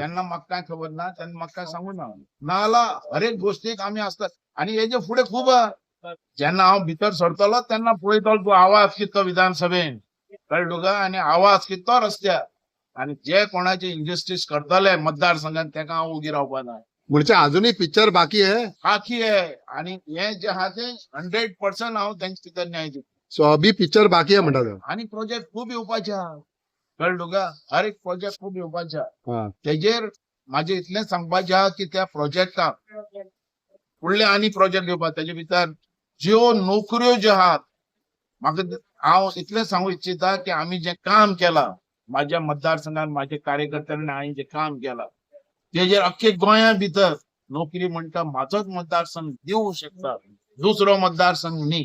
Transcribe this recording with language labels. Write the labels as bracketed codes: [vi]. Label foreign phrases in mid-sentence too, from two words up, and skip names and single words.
[kok] तेन्ना म्हाका काय खबर ना, तेन्ना म्हाका काय सांगू ना. नाजाल्यार हर एक गोष्टीक आमी आसतात. आणि हेजे फुडें खूब जेन्ना हांव भितर सरतलो तेन्ना पळयतलो तूं आवाज कितलो विधानसभेन, कळ्ळें तुका? आणि आवाज कितलो रस्त्यार. आणि जे कोणाचे इंजस्टीस करतले मतदारसंघात तेका हांव उगी रावपा ना. [mr] म्हणजे अजूनही पिक्चर बाकी आहे. बाकी आहे. [kok] आणि हे जे आहा ते 100% हांव तेंचे भितर न्याय दिता. [mr] सो अभी पिक्चर बाकी आहे [kok] म्हणटा तो. आणि प्रोजेक्ट खूब येवपाचे आहा, कळ्ळें तुका? हर एक प्रोजेक्ट खूब येवपाचे आहा. हा. तेजेर म्हाजे इतलें सांगपाचें आहा की त्या प्रोजेक्टाक फुडले आनी प्रोजेक्ट येवपा. तेजे भितर ज्यो नोकऱ्यो ज्यो आहात, म्हाका हांव इतलें सांगू इच्छिता की आमी जें काम केलां [mr] माझ्या मतदारसंघात, माझ्या कार्यकर्त्यांनी [kok] हांवें जें काम केलां तेजेर अख्खे गोंया भितर नोकरी म्हणटा म्हाजोच मतदारसंघ दिवंक शकता, दुसरो मतदारसंघ न्ही.